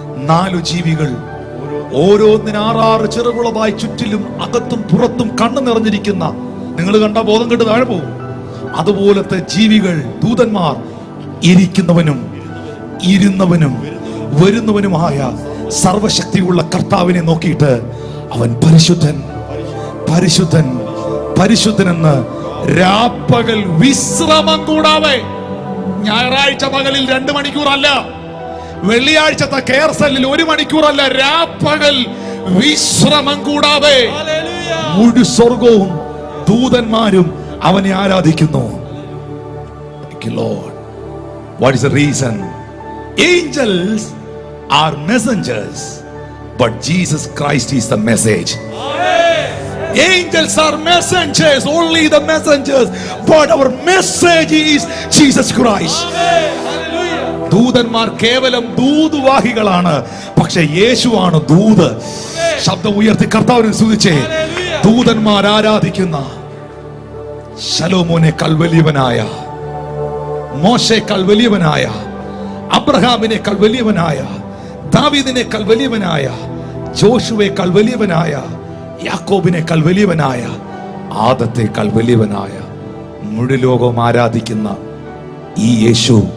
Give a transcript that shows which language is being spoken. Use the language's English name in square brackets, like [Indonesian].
[Malayalam] 4 ജീവികൾ, ഓരോന്നിന് 6 ചിറകുള്ളതായി ചുറ്റിലും അകത്തും പുറത്തും കണ്ണു നിറഞ്ഞിരിക്കുന്ന, നിങ്ങൾ കണ്ട ബോധം കെട്ട് താഴെ പോകും, അതുപോലത്തെ ജീവികൾ, ദൂതന്മാർ, ഇരിക്കുന്നവനും ഇരുന്നവനും വരുന്നവനുമായ സർവശക്തിയുള്ള കർത്താവിനെ നോക്കിയിട്ട് അവൻ പരിശുദ്ധൻ പരിശുദ്ധൻ പരിശുദ്ധൻ എന്ന് രാപ്പകൽ വിശ്രമം കൂടാതെ, ഞായറാഴ്ച പകലിൽ 2 മണിക്കൂറല്ല, വെള്ളിയാഴ്ചത്തെ കെയർ സെല്ലിൽ 1 മണിക്കൂറല്ല, രാപ്പകൽ വിശ്രമം കൂടാതെ മുഴു സ്വർഗവും ദൂതന്മാരും അവനെ ആരാധിക്കുന്നു. [English] Lord, what is the reason? Angels are messengers, but Jesus Christ is the message. Angels are messengers, only the messengers, but our message is Jesus Christ. [Malayalam] ദൂതന്മാർ കേവലം ദൂതുവാഹികളാണ്, പക്ഷെ യേശുവാണ് ദൂത്. ശബ്ദം ഉയർത്തി കർത്താവിനെ സ്തുതിച്ചേ. ദൂതന്മാർ ആരാധിക്കുന്ന ശലോമോനേക്കാൾ വലിയവനായ, മോശേക്കാൾ വലിയവനായ, അബ്രഹാമിനേക്കാൾ വലിയവനായ, ദാവീദിനേക്കാൾ വലിയവനായ, ജോഷുവേക്കാൾ വലിയവനായ, യാക്കോബിനേക്കാൾ വലിയവനായ, ആദത്തേക്കാൾ വലിയവനായ, മുഴു ലോകം ആരാധിക്കുന്ന ഈ യേശു